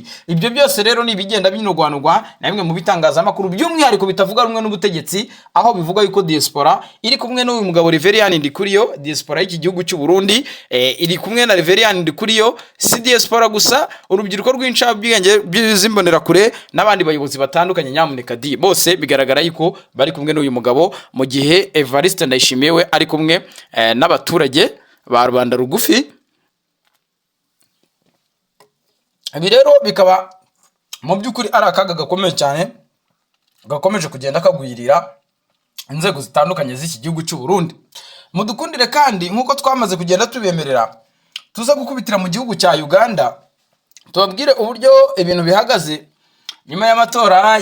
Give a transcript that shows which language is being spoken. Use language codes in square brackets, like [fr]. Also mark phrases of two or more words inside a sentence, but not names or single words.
[rw] Ibyo byose rero ni bigenda binurwanurwa na bimwe mu bitangazamakuru, by'umwihariko bitavuga rumwe n'ubutegetsi, aho bivuga yuko diaspora iri kumwe n'uyu mugabo Reverien Ndikuriyo, diaspora y'iki gihugu cy'u Burundi iri kumwe na Reverien Ndikuriyo. Si diaspora gusa, urubyiruko rw'incabwenge by'izimbonera kure n'abandi bayobozi batandukanye, nyamuneka bose bigaragara yuko bari kumwe n'uyu mugabo, mu gihe Evariste Ndayishimiye we ari kumwe n'abaturage ba rubanda rugufi. Ibi rero bikaba mu by'ukuri ari akaga gakomeye cyane gakomeje kugenda kagwirira inzego zitandukanye z'iki gihugu cy'u Burundi. Mudukundire kandi nkuko twamaze kugenda tubemerera, tuza gukubitira mu gihugu cya Uganda tubabwire uburyo ibintu bihagaze nyuma y'amatora